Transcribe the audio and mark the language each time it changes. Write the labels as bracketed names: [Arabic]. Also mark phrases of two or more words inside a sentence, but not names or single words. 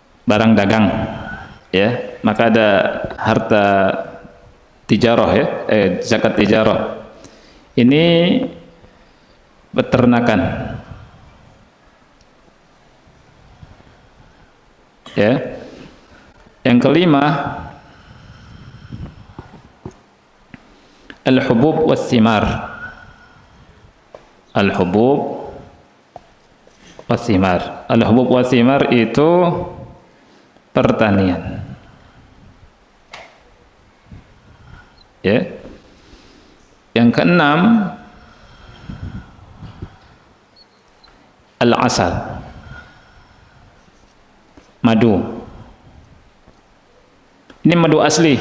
[Indonesian] barang dagang, ya, maka ada harta tijarah, ya, zakat tijarah. Ini peternakan, ya. Yang kelima, [Arabic] الحبوب والثمار. الحبوب والثمار. الحبوب والثمار [Indonesian] itu pertanian. Ya. Yang keenam, al-asal. Madu. Ini madu asli.